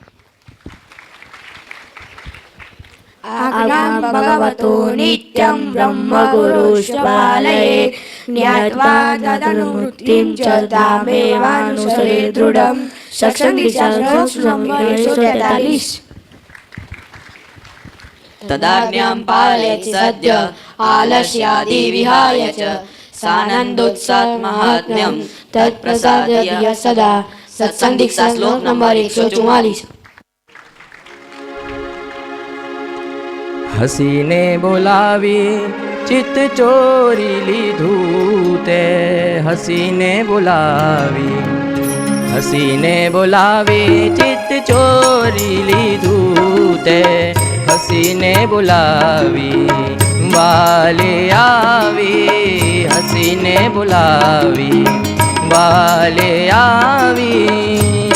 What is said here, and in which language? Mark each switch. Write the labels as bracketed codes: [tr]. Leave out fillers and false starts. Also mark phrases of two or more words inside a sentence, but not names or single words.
[sa] आज्ञां भगवतो नित्यं ब्रह्मगुरुष्पालये ज्ञात्वा तदनुवृत्तिं च तामेवानुसरे दृढं सत्संग दीक्षा श्लोक नंबर 143 तदाज्ञां पालयति सद्य आलस्यादि विहाय च सानन्दोत्साहमाहात्म्यं तत्प्रसादय सदा सत्संग दीक्षा श्लोक नंबर 144 [gu] હસીને બોલાવી ચિત્ત ચોરી લીધું તે હસીને બોલાવી ચિત્ત ચોરી લીધું તે હસીને બોલાવી વાલે આવી હસીને બોલાવી વાલે આવી